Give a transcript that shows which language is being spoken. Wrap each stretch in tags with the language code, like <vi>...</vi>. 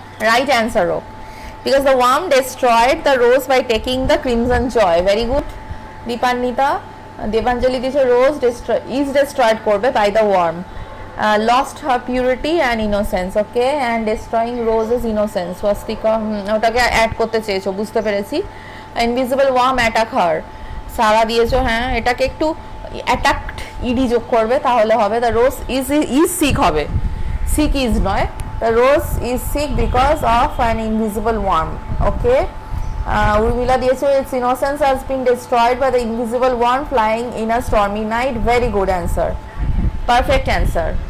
<en>Right answer, Ro. Because the worm destroyed the rose by taking the crimson joy. Very good. Deepanita, Devanjali</en> <bn>দিয়েছো</bn> <en>rose is destroyed</en> <bn>করবে</bn> <en>by the worm. Lost her purity and innocence, okay, and destroying roses innocence.</en> <bn>Swastika ওটাকে add করতে চেয়েছো, বুঝতে পেরেছি।</bn> <en>Invisible worm attack her.</en> <bn>সারা দিয়েছো, হ্যাঁ এটাকে একটু অ্যাটাকড ইডি যোগ করবে তাহলে হবে।</bn> <en>the rose is sick</en> <bn>হবে,</bn> <en>sick is</en> <bn>নয়,</bn> <en>the rose is sick because of an invisible worm, okay. Urmila</en> <bn>দিয়েছো</bn> <en>its innocence has been destroyed by the invisible worm flying in a stormy night. Very good answer, perfect answer.</en>